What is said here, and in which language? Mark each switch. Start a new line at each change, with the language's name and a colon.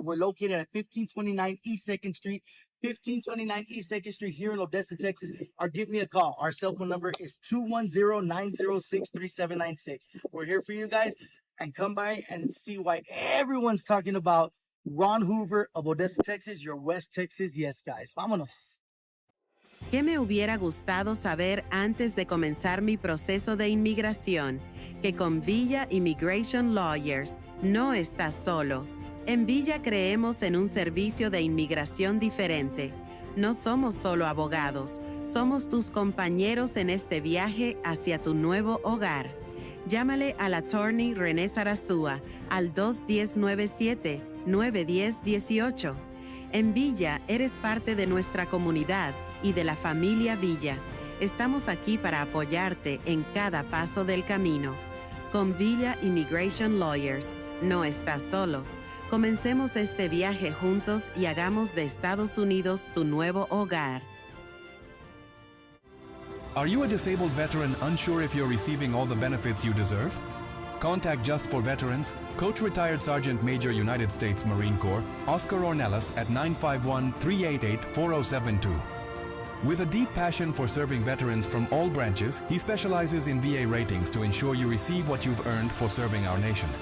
English: We're located at 1529 East 2nd Street. 1529 East 2nd Street here in Odessa, Texas, or give me a call. Our cell phone number is 210-906-3796. We're here for you guys, and come by and see why everyone's talking about Ron Hoover of Odessa, Texas, your West Texas. Yes, guys. Vámonos.
Spanish: ¿Qué me hubiera gustado saber antes de comenzar mi proceso de inmigración? Que con Villa Immigration Lawyers no estás solo. En Villa creemos en un servicio de inmigración diferente. No somos solo abogados, somos tus compañeros en este viaje hacia tu nuevo hogar. Llámale al attorney René Sarasúa al 210-97-910-18. En Villa eres parte de nuestra comunidad y de la familia Villa. Estamos aquí para apoyarte en cada paso del camino. Con Villa Immigration Lawyers, no estás solo. Comencemos este viaje juntos y hagamos de Estados Unidos tu nuevo hogar.
English: Are you a disabled veteran unsure if you're receiving all the benefits you deserve? Contact Just for Veterans, Coach Retired Sergeant Major United States Marine Corps, Oscar Ornelas at 951-388-4072. With a deep passion for serving veterans from all branches, he specializes in VA ratings to ensure you receive what you've earned for serving our nation.